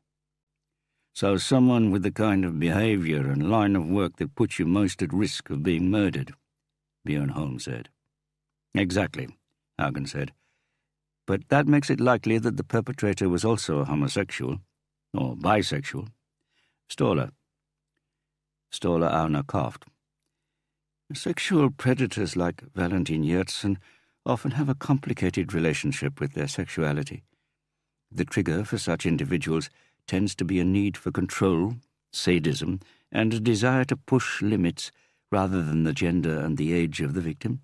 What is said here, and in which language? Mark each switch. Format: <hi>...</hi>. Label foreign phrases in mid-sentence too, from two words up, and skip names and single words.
<en>"So someone with the kind of behaviour and line of work that puts you most at risk of being murdered," Björn Holm said. "Exactly," Hagen said. "But that makes it likely that the perpetrator was also a homosexual, or bisexual. Ståle." Ståle Aune coughed. "Sexual predators like Valentin Yertsen often have a complicated relationship with their sexuality. The trigger for such individuals tends to be a need for control, sadism, and a desire to push limits rather than the gender and the age of the victim.</en>